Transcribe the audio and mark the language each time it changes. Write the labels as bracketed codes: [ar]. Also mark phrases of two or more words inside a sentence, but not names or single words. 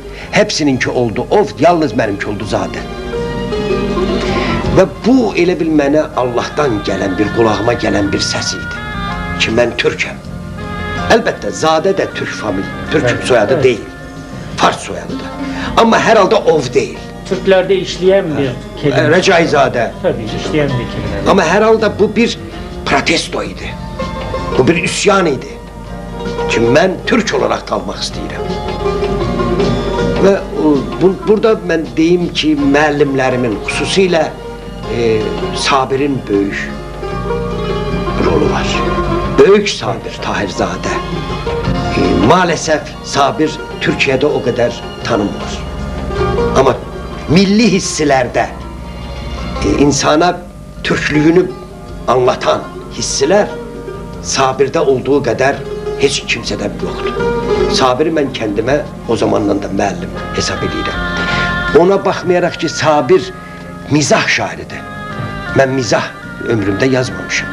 [az] Hepsininki oldu ov, yalnız mənimki oldu zadə. Və bu elə bil mənə Allahdan gələn bir, qulağıma gələn bir səs idi ki, mən türkəm. Əlbəttə, zadə də türk türk soyadı deyil, fars soyadı da. Amma hər halda ov deyil. [tr] Türklerde işleyen bir kelime. Rəcaizadə. Tabii işleyen bir kelime. [az] Amma hər halda bu bir protesto idi. Bu bir üsyan idi. Ki, mən türk olaraq qalmaq istəyirəm. Və burada mən deyim ki, müəllimlərimin, xüsusilə Sabir'in böyük rolu var. Böyük Sabir Tahirzadə. [tr] Maalesef Sabir Türkiye'de o kadar tanınmır. [az] Ama milli hissilərdə insana Türklüğünü anlatan hissilər Sabir'de [tr] olduğu kadar [az] heç kimsədən yoxdur. Sabir'i mən kendime o zamandan da müəllim hesab edirəm. Ona baxmayaraq ki, Sabir mizah şairidir. Mən mizah ömrümdə yazmamışım.